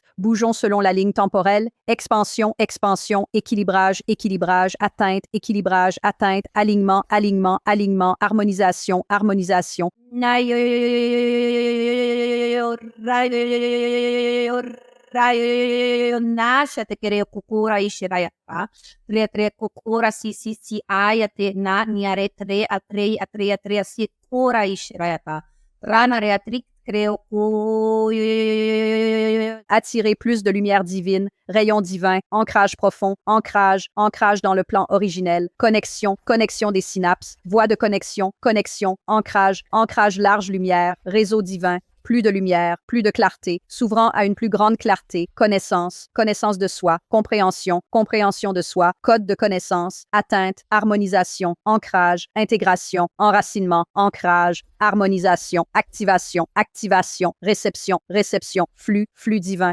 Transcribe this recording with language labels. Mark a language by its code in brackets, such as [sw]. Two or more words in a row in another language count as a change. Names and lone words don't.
[fr] Bougeons selon la ligne temporelle. Expansion, expansion, équilibrage, équilibrage, atteinte, équilibrage, atteinte, alignement, alignement, alignement, harmonisation, harmonisation. Nasha te kere kukura ishirayapa. Tre kukura si ayate na niare tre atre si kura ishirayapa. Rana reatrik creo. Attirer plus de lumière divine, rayon divin, ancrage profond, ancrage, ancrage dans le plan originel, connexion, connexion des synapses, voie de connexion, connexion, ancrage, ancrage large lumière, réseau divin, plus de lumière, plus de clarté, s'ouvrant à une plus grande clarté, connaissance, connaissance de soi, compréhension, compréhension de soi, code de connaissance, atteinte, harmonisation, ancrage, intégration, enracinement, ancrage, harmonisation, activation, activation, réception, réception, flux, flux divin.